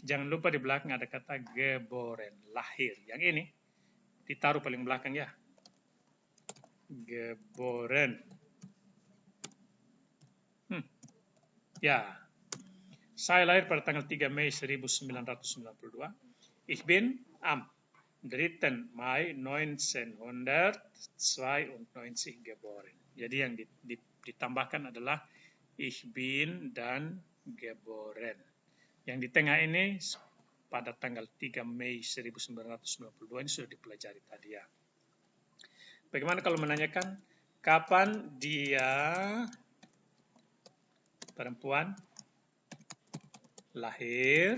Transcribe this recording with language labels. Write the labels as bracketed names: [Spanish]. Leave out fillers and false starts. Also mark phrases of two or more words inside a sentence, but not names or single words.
[Indonesian] Jangan lupa di belakang ada kata geboren, lahir. Yang ini ditaruh paling belakang ya. [German] Geboren. [Indonesian] Ya, saya lahir pada tanggal 3 Mei 1992. [German] Ich bin am 3. Mai 1992 geboren. [Indonesian] Jadi yang ditambahkan adalah [German] ich bin [Indonesian] dan geboren. Yang di tengah ini pada tanggal 3 Mei 1992 ini sudah dipelajari tadi ya. Bagaimana kalau menanyakan kapan dia perempuan lahir?